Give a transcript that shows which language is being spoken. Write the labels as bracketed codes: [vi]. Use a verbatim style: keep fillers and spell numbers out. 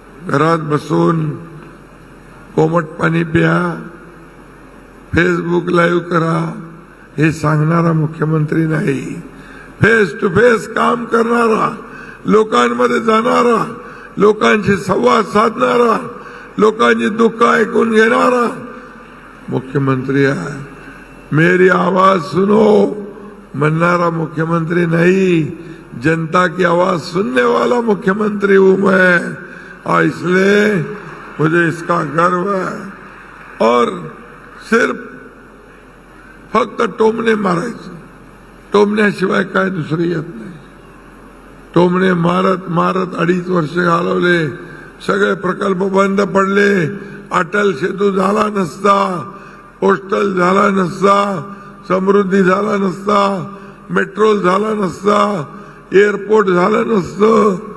[mr] घरात बसून कोमट पाणी प्या, फेसबुक लाईव्ह करा हे सांगणारा मुख्यमंत्री नाही. फेस टू फेस काम करणारा, लोकांमध्ये जाणारा, लोकांशी संवाद साधणारा, लोकांची दुःख ऐकून घेणारा मुख्यमंत्री आहे. [hi] मेरी आवाज सुनो [mr] म्हणणारा मुख्यमंत्री नाही, [hi] जनता की आवाज सुनने वाला मुख्यमंत्री हूं मैं, और इसलिए मुझे इसका गर्व है. और सिर्फ [mr] फक्त टोमणे मारायचं, टोमण्याशिवाय काय दुसरं येत नाही. टोमणे मारत मारत अडीच वर्ष घालवले, सगळे प्रकल्प बंद पडले. अटल सेतू झाला नसता, पोस्टल झाला नसता, समृद्धी झाला नसता, मेट्रो झाला नसता, एअरपोर्ट झालं नसतं.